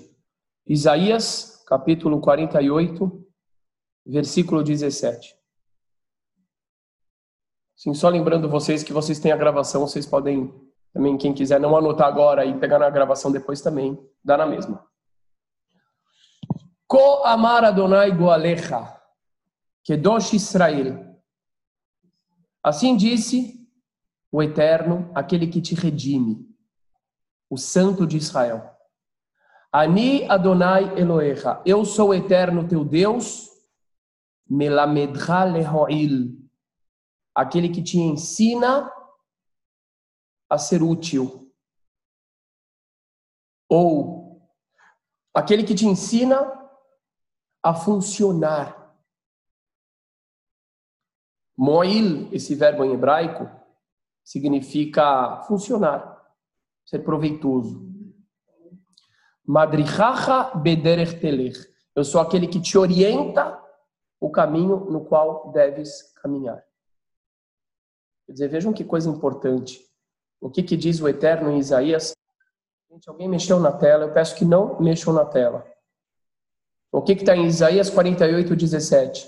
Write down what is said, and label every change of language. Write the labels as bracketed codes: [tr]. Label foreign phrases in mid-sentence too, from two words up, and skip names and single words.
[pt] Isaías, capítulo 48, versículo 17. Sim, só lembrando vocês que vocês têm a gravação, vocês podem também, quem quiser não anotar agora e pegar na gravação depois também, dá na mesma. [he] כה אמר יהוה גאלך קדוש ישראל. [pt] Assim disse o Eterno, aquele que te redime, o Santo de Israel. [he] אני יהוה אלהיך, [pt] eu sou o Eterno teu Deus, [he] מלמדך להועיל, [pt] aquele que te ensina a ser útil, ou aquele que te ensina a funcionar. Moil, esse verbo em hebraico, significa funcionar, ser proveitoso. [he] מדריכך בדרך תלך. [pt] Eu sou aquele que te orienta o caminho no qual deves caminhar. Quer dizer, vejam que coisa importante. O que diz o Eterno em Isaías? Gente, alguém mexeu na tela? Eu peço que não mexam na tela. O que está em Isaías 48, 17?